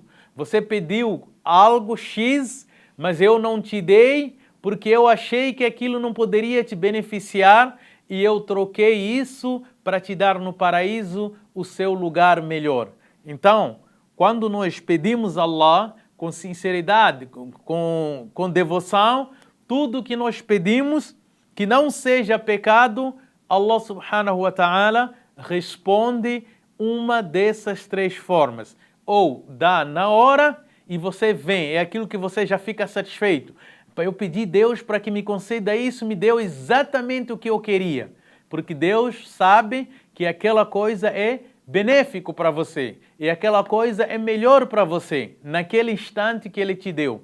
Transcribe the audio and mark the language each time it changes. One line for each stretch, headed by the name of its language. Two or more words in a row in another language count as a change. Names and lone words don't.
Portuguese: Você pediu algo X, mas eu não te dei porque eu achei que aquilo não poderia te beneficiar e eu troquei isso para te dar no paraíso o seu lugar melhor. Então, quando nós pedimos a Allah com sinceridade, com devoção, tudo que nós pedimos que não seja pecado,
Arabic: الله سبحانه وتعالى
Portuguese: responde uma dessas três formas. Ou dá na hora e você vem, é aquilo que você já fica satisfeito. Eu pedi a Deus para que me conceda isso, me deu exatamente o que eu queria. Porque Deus sabe que aquela coisa é benéfico para você e aquela coisa é melhor para você naquele instante que Ele te deu.